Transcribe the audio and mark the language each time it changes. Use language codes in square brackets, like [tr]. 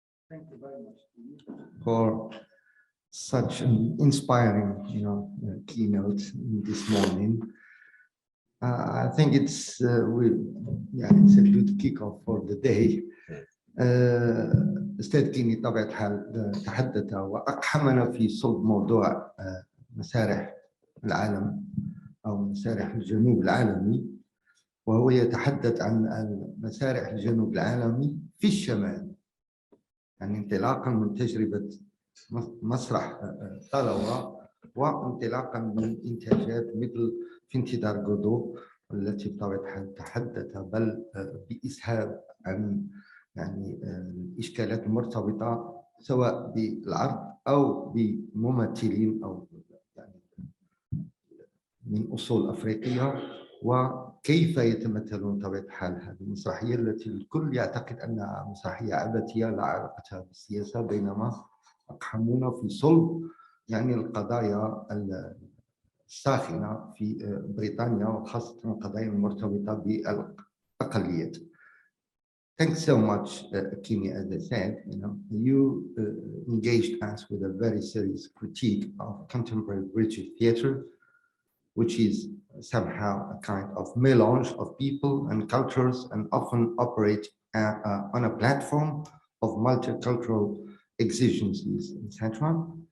[en] Thank you very much for such an inspiring, keynote this morning. I think it's it's a good kickoff for the day. [ar] أستاذ كيني طبعا الحال تحدث وأقحمنا في صلب موضوع مسارح العالم أو مسارح الجنوب العالمي، وهو يتحدث عن مسارح الجنوب العالمي في الشمال، يعني انطلاقا من تجربة مسرح طلوة وانطلاقا من إنتاجات مثل في انتظار غودو التي بطبيعة الحال تحدث بل بإسهاب عن يعني الإشكالات المرتبطة سواء بالعرض أو بممثلين أو يعني من أصول أفريقية، وكيف يتمثلون طبيعة الحال هذه المسرحية التي الكل يعتقد أنها مسرحية عبثية لا علاقة بالسياسة، بينما أقحمونا في صلب يعني القضايا الساخنة في بريطانيا، وخاصة القضايا المرتبطة بالأقليات. [en] Thanks so much, Kimi. As I said, you engaged us with a very serious critique of contemporary British theatre, which is somehow a kind of melange of people and cultures, and often operate on a platform of multicultural exigencies, etc.